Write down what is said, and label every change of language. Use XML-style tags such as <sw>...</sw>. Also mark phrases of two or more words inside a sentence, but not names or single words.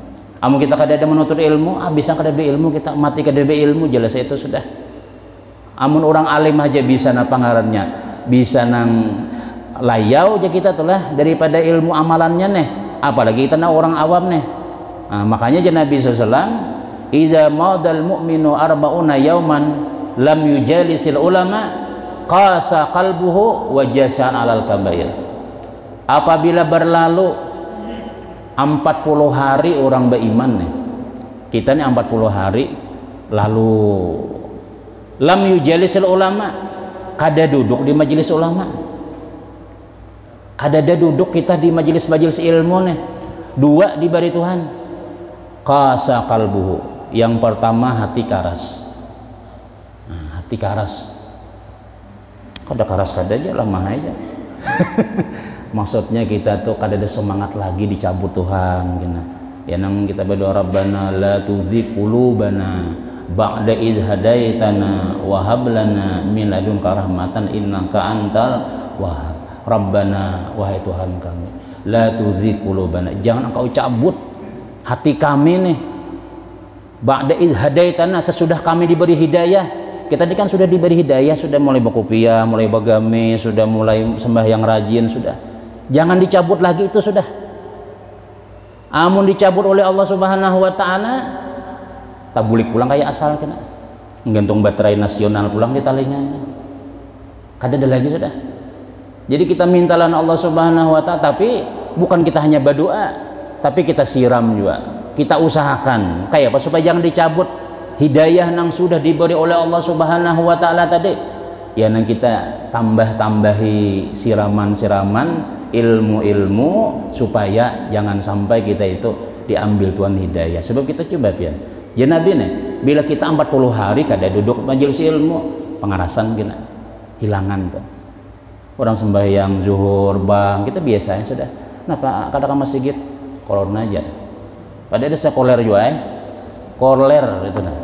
<bjn>Amun kita kada ada menuntut ilmu, habisan kada ada ilmu kita mati kada ada ilmu jelas itu sudah. Amun orang alim aja bisa na pangarannya, bisa nang layau aja kita tuh lah daripada ilmu amalannya nih. Apalagi kita na orang awam nih. Nah, makanya Nabi SAW,</bjn> <ar>"إذا مضى المؤمن أربعون يوما لم يجالس العلماء قسا قلبه وجسر على الكبائر."</ar> <bjn>Apabila berlalu 40 hari orang beriman nih, kita nih 40 hari lalu</bjn> <ar>لم يجالس العلماء,</ar> <bjn>kada duduk di majelis ulama, kada ada duduk kita di majelis-majelis ilmu nih. 2 diberi Tuhan,</bjn> <ar>قسا قلبه,</ar> <bjn>yang pertama hati karas. Nah, hati karas, kada karas kada aja lemah aja. Maksudnya kita tuh kada ada semangat lagi dicabut Tuhan gini. Ya nang kita berdoa</bjn> <ar>ربنا لا تزغ قلوبنا بعد إذ هديتنا وهب لنا من لدنك رحمة إنك أنت الوهاب.</ar> <bjn>Rabbana, wahai Tuhan kami,</bjn> <ar>لا تزغ قلوبنا,</ar> <bjn>jangan engkau cabut hati kami nih.</bjn> <ar>بعد إذ هديتنا,</ar> <bjn>sesudah kami diberi hidayah. Kita ini kan sudah diberi hidayah, sudah mulai berkopiah, mulai beragami, sudah mulai sembahyang rajin sudah. Jangan dicabut lagi itu sudah. Amun dicabut oleh</bjn> <ar>الله سبحانه وتعالى,</ar> <bjn>tabulik pulang kayak asal kena. Gantung baterai nasional pulang di talinya. Kada ada lagi sudah. Jadi kita mintalah</bjn> <ar>الله سبحانه وتعالى,</ar> <bjn>tapi bukan kita hanya berdoa, tapi kita siram juga. Kita usahakan kayak apa supaya jangan dicabut hidayah yang sudah diberi oleh</bjn> <ar>الله سبحانه وتعالى</ar> <bjn>tadi. Ya nang kita tambah-tambahi siraman-siraman ilmu-ilmu supaya jangan sampai kita itu diambil Tuhan hidayah. Sebab kita coba ya Nabi nih, bila kita 40 hari kada duduk majelis ilmu, pengarasan kena hilangan tuh. Orang sembahyang zuhur bang kita biasanya sudah. Kenapa kadang masjid corona aja. Padahal ada sekoler juga koler itu nah.</bjn>